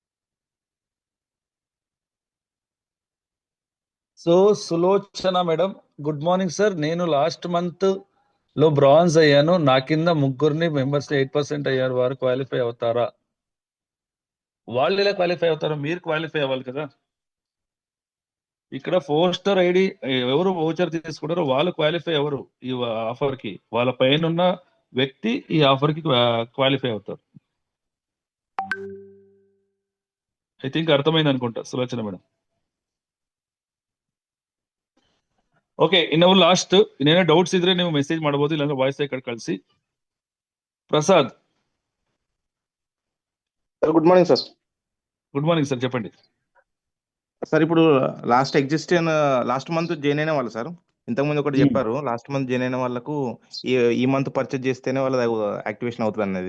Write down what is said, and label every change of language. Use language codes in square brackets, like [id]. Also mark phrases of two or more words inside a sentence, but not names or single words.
[kn] ಸೊ ಸುಲೋಚನಾ ಮೇಡಮ್, [en] good morning sir. [te] నేను [en] last month [te] లో బ్రాంజ్ అయ్యాను. నా కింద ముగ్గురిని మెంబర్స్ 8% అయ్యారు. వారు క్వాలిఫై అవుతారా? వాళ్ళు ఎలా క్వాలిఫై అవుతారో మీరు క్వాలిఫై అవ్వాలి కదా. ఇక్కడ [en] 4 star ID [te] ఎవరు వోచర్ తీసుకుంటారో వాళ్ళు క్వాలిఫై ఎవరు ఈ ఆఫర్ కి, వాళ్ళ పైన ఉన్న వ్యక్తి ఈ ఆఫర్ కి క్వాలిఫై అవుతారు. [en] I think [te] ಅರ್ಥమైంది అనుకుంటా ಸುಲೋಚನಾ ಮೇಡಮ್. [kn] ಓಕೆ, ಇನ್ನು ಲಾಸ್ಟ್ ಇನ್ನೇನೋ ಡೌಟ್ಸ್ ಇದ್ರೆ ನೀವು ಮೆಸೇಜ್ ಮಾಡಬಹುದು, ಇಲ್ಲಾಂದ್ರೆ [en] voice record [kn] ಕಳಿಸಿ. [te] ప్రసాద్. [en] Good morning sir. Good morning sir, చెప్పండి [te] సార్. ఇప్పుడు [en] last month join [te] అయిన వాళ్ళు సార్, ఇంతకుముందు ఒకటి చెప్పారు, [en] last month join [te] అయిన వాళ్ళకు ఈ మంత్ పర్చేజ్ చేస్తేనే వాళ్ళ యాక్టివేషన్ అవుతుంది అన్నది.